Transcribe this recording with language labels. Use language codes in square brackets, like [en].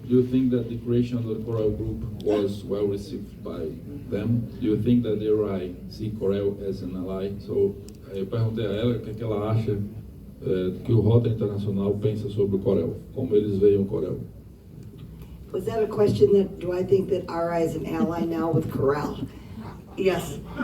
[en] Do you think that the creation of the COREL group was well received by them? Do you think that the RI see COREL as an ally? [pt] So, eu perguntei a ela o que ela acha que o Rotary Internacional pensa sobre o COREL, como eles veem o COREL. [en] Was that a question that, do I think that RI is an ally now with COREL? Yes.